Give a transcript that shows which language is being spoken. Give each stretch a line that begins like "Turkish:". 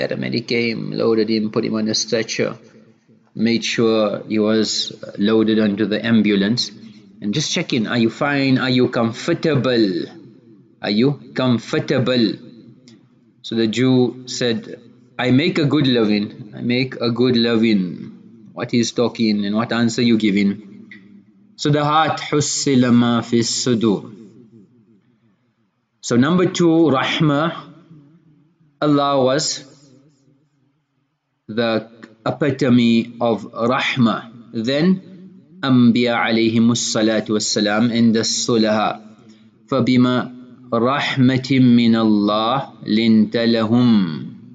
English: Paramedic came, loaded him, put him on a stretcher, made sure he was loaded onto the ambulance, and just check in. Are you fine? Are you comfortable? Are you comfortable? So the Jew said, I make a good living. I make a good living. What he's talking and what answer you giving? So the heart,
Arabic: حُصِّلَ مَا فِي الصُّدُورِ.
English: So number two, Rahmah. Allah was the epitome of Rahmah. Then Ambiya alayhimus salatu wassalam and the Salaah.
Arabic: فَبِمَا رَحْمَةٍ مِّنَ اللَّهِ لِنْتَ لَهُمْ.